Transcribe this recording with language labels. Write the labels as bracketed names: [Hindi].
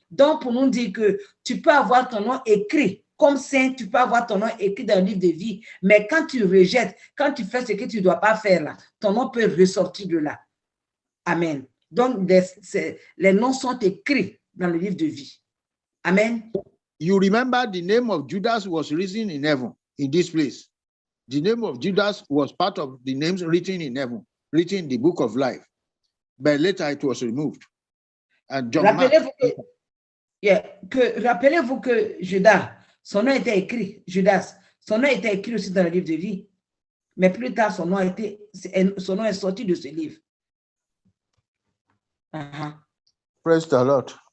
[French] Donc, pour nous dire que tu peux avoir ton nom écrit comme saint, tu peux avoir ton nom écrit dans le livre de vie, mais quand tu rejettes, quand tu fais ce que tu ne dois pas faire là, ton nom peut ressortir de là. Amen. Donc, les noms sont écrits dans le livre de vie. Amen. [English] You remember the name of Judas was written in heaven, in this place. The name of Judas was part of the names written in heaven, written in the book of life. But later it was removed. And John Mark, [French] rappelez-vous que Judas, son nom était écrit, Judas, son nom était écrit aussi dans le livre de vie. Mais plus tard, son nom est sorti de ce livre. [English] praise the Lord.